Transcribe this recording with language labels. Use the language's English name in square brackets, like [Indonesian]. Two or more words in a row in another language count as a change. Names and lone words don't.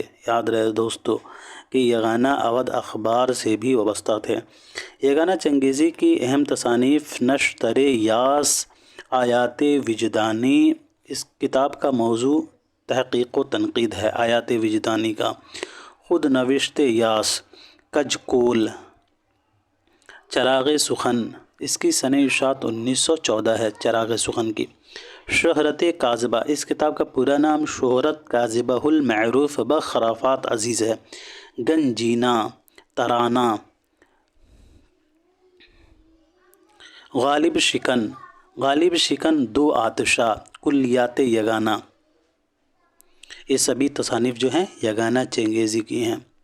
[Urdu] یاد رہے دوستو کہ یہ گانا اودھ اخبار سے بھی وابستہ تھے۔ یہ گانا چنگیزی کی اہم تصانیف نشتر یاس، آیات وجدانی، اس کتاب کا موضوع تحقیق و تنقید ہے۔ آیات وجدانی کا خود نوشت یاس، کجکول، چراغ سخن، اس کی سنہ اشاعت 1914 ہے۔ چراغ سخن کی شہرت کاذبہ، اس کتاب کا پورا نام شہرت کاذبہ المعروف بخرافات عزیز ہے۔ گنجینہ، ترانہ، غالب شکن، غالب شکن، دو آتشہ، کلیات یگانہ، یہ سبھی تصانیف جو ہیں یگانہ چنگیزی کی ہیں۔